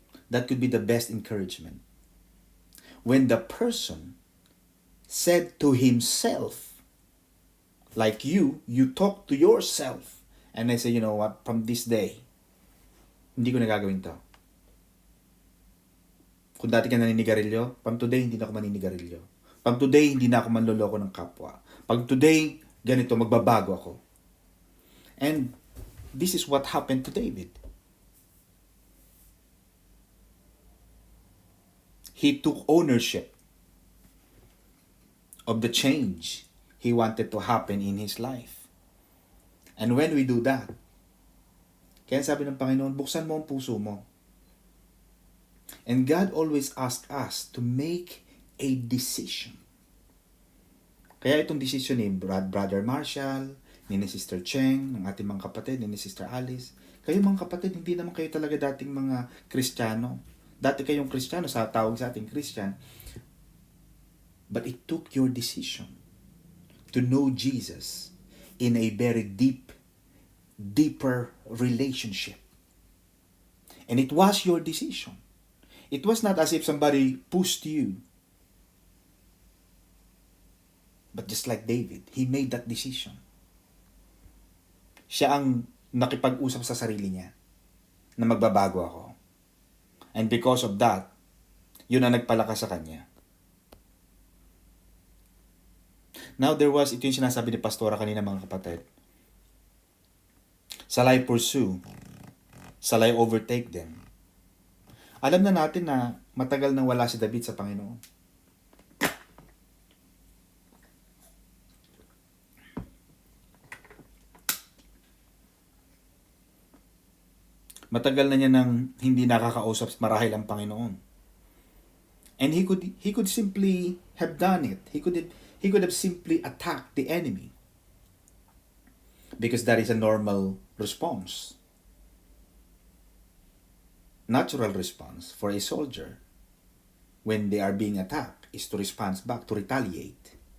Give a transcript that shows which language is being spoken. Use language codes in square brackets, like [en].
[en] That could be the best encouragement. When the person said to himself, like you talk to yourself, and I say, you know what, from this day, [tl] hindi ko na gagawin to. Kung dati ka naninigarilyo, [en] from today, [tl] hindi na ako maninigarilyo. [en] From today, [tl] hindi na ako manloloko ng kapwa. Pag today, ganito, magbabago ako. [en] And this is what happened to David. He took ownership of the change he wanted to happen in his life. And when we do that, [tl] kaya sabi ng Panginoon, buksan mo ang puso mo. [en] And God always asks us to make a decision. [tl] Kaya itong decision ni Brother Marshall, ni Sister Cheng, ng ating mga kapatid, ni Sister Alice, kayo mga kapatid, hindi naman kayo talaga dating mga Kristiyano. Dati kayong Kristiyano, sa tawag sa ating Christian. [en] But it took your decision to know Jesus in a very deeper relationship. And it was your decision. It was not as if somebody pushed you. But just like David, he made that decision. [tl] Siya ang nakipag-usap sa sarili niya na magbabago ako. [en] And because of that, [tl] yun ang nagpalakas sa kanya. Now ito yung sinasabi ni Pastora kanina mga kapatid. [en] Shall I pursue? Shall I overtake them? [tl] Alam na natin na matagal nang wala si David sa Panginoon. Matagal na niya nang hindi nakakausap marahil ang Panginoon. [en] And he could simply have done it. He could have simply attacked the enemy. Because that is a normal response. Natural response for a soldier when they are being attacked is to respond back, to retaliate.